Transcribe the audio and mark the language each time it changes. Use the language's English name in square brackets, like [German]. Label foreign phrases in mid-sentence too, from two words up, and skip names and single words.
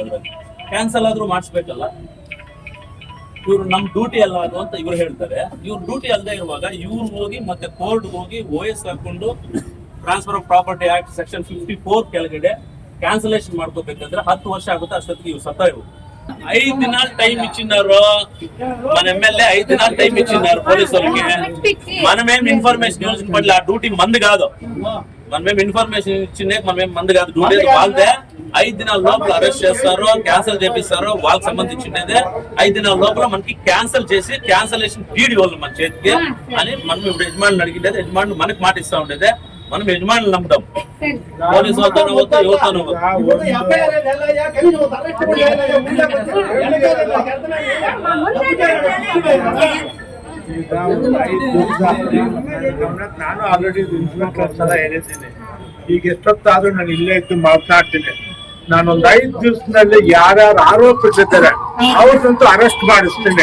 [Kannada] ಅದ್ರಲ್ಲಿ ಕ್ಯಾನ್ಸಲ್ ಆದ್ರೂ ಮಾಡಿಸ್ಬೇಕಲ್ಲ, ಇವ್ರು ನಮ್ ಡ್ಯೂಟಿ ಅಲ್ಲ ಅದು ಅಂತ ಇವ್ರು ಹೇಳ್ತಾರೆ. ಇವ್ರ ಡ್ಯೂಟಿ ಅಲ್ಲದೆ ಇರುವಾಗ ಇವ್ರು ಹೋಗಿ ಮತ್ತೆ ಕೋರ್ಟ್ ಹೋಗಿ OS ಹಾಕೊಂಡು ಟ್ರಾನ್ಸ್ಫರ್ ಆಫ್ ಪ್ರಾಪರ್ಟಿ ಆಕ್ಟ್ ಸೆಕ್ಷನ್ 54 ಕೆಳಗಡೆ ಕ್ಯಾನ್ಸಲೇಷನ್ ಮಾಡ್ಕೋಬೇಕಂದ್ರೆ 10 ವರ್ಷ ಆಗುತ್ತೆ. ಅಷ್ಟೊತ್ತಿಗೆ ಇವ್ರು ಸತ್ತ ಇವ್ರು 5 ದಿನ ಟೈಮ್ ఇచ్చినారు. [Telugu] మన ఎమ్మెల్యే 5 దినాలు టైం ఇచ్చినారు పోలీసులకి. మనమేం ఇన్ఫర్మేషన్ యూజ్ పడలే, ఆ డ్యూటీ మంది కాదు. మనమేం ఇన్ఫర్మేషన్ ఇచ్చిందే మనమేం మంది కాదు, డ్యూటీ వాళ్ళదే. 5 దినాల లోపల అరెస్ట్ చేస్తారు, క్యాన్సల్ చేపిస్తారు. వాళ్ళకి సంబంధించినదే 5 దినాల లోపల మనకి క్యాన్సల్ చేసి [English] cancellation deed [Telugu] ఇవ్వాలి మన చేతికి అని మనం ఇప్పుడు యజమానులు అడిగిండేది. యజమానులు మనకి మాట ఇస్తా ఉండేదే, మనం యజమానులు నమ్ముతాం. పోలీసు వాళ్ళతోనే వద్దు, ఎవరితోనూ [Kannada] ನಾನು [English] already inspector [Kannada] ಸಲ ಹೇಳಿದ್ದೀನಿ. ಈಗ ಎಷ್ಟೊತ್ತಾದ್ರೂ ನಾನು ಇಲ್ಲೇ ಇದ್ದು ಮಾತನಾಡ್ತೀನಿ. ನಾನೊಂದು 5 ದಿವಸದಲ್ಲಿ ಯಾರ್ಯಾರು ಆರೋಪಿಸಿದ್ದಾರೆ ಅವ್ರದಂತೂ ಅರೆಸ್ಟ್ ಮಾಡಿಸ್ತೀನಿ.